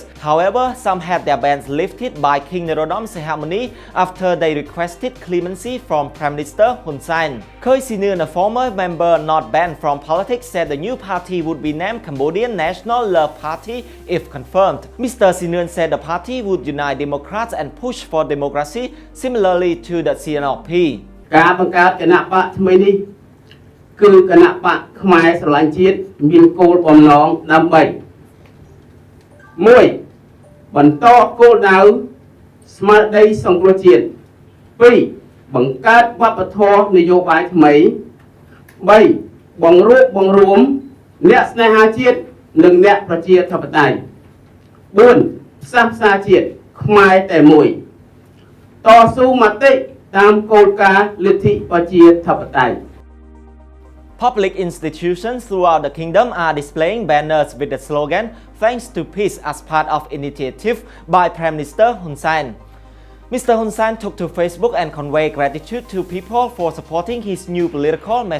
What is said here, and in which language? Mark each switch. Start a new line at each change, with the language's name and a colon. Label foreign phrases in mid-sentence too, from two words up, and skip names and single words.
English: However, some had their bans lifted by King Norodom Sihamoni after they requested clemency from Prime Minister Hun Sen. Khoi Sinun, a former member not banned from politics, said the new party would be named Cambodian National Love Party if confirmed. Mr. Sinun said the party would unite Democrats and push for democracy, similarly to the CNRP.
Khmer: គឺគណៈបកខ្មែរស្រឡាញ់ជាតិមានគោលបំណងដើម្បី1បន្តគោលដៅស្មារតីសង្គ្រោះ ជាតិ2បង្កើតវប្បធម៌នយោបាយថ្មី3បង្រួបបង្រួមអ្នកស្នេហាជាតិនិងអ្នកប្រជាធិបតេយ្យ4ផ្សះផ្សាជាតិខ្មែរតែមួយតស៊ូមតិតាមគោលការណ៍លទ្ធិប្រជាធិបតេយ្យ
English: Public institutions throughout the kingdom are displaying banners with the slogan "Thanks to Peace" as part of initiative by Prime Minister Hun Sen. Mr. Hun Sen took to Facebook and conveyed gratitude to people for supporting his new political message.